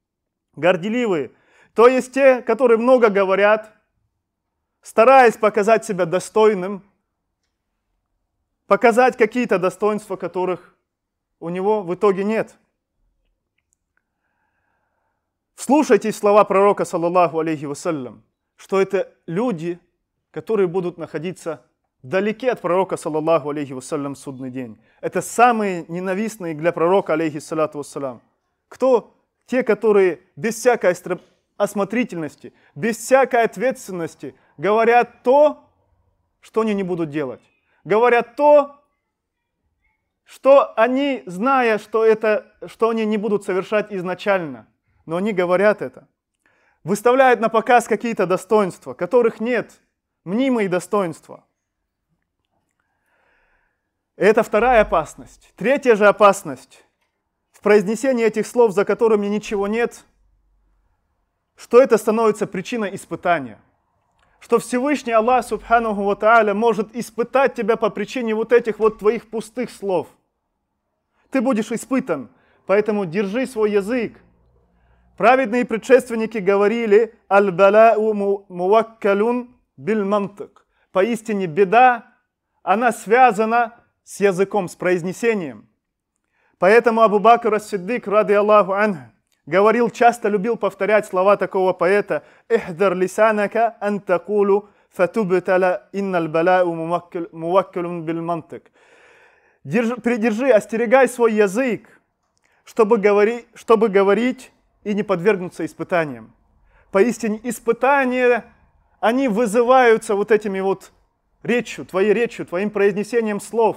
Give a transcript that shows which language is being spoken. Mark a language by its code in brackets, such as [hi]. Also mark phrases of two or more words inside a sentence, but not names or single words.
[ru] То есть те, которые много говорят, стараясь показать себя достойным, показать какие-то достоинства, которых у него в итоге нет. Вслушайтесь в слова пророка, [ar] صلى الله عليه وسلم, [ru] что это люди, которые будут находиться вдалеке от пророка, [ar] صلى الله عليه وسلم, [ru] в судный день. Это самые ненавистные для пророка, [ar] عليه الصلاة والسلام. [ru] Кто? Те, которые без всякой осмотрительности, без всякой ответственности говорят то, что они не будут делать. Говорят то, что они, зная, что они не будут совершать изначально, но они говорят это. Выставляют на показ какие-то достоинства, которых нет, мнимые достоинства. Это вторая опасность. Третья же опасность в произнесении этих слов, за которыми ничего нет, что это становится причиной испытания. Что Всевышний Аллах, [ar] سبحانه وتعالى, [ru] может испытать тебя по причине вот этих вот твоих пустых слов. Ты будешь испытан, поэтому держи свой язык. Праведные предшественники говорили: [ar] البلاء موكل بالمنطق. [ru] Поистине беда, она связана с языком, с произнесением. Поэтому Абу Бакр ас-Сиддик, [ar] رضي الله عنه, [ru] говорил, часто любил повторять слова такого поэта: [ar] «احذر لسانك أن تقول فتبتلى إن البلاء موكل بالمنطق». [ru] Придержи, остерегай свой язык, чтобы говорить и не подвергнуться испытаниям. Поистине испытания, они вызываются вот этими вот речью, твоим произнесением слов.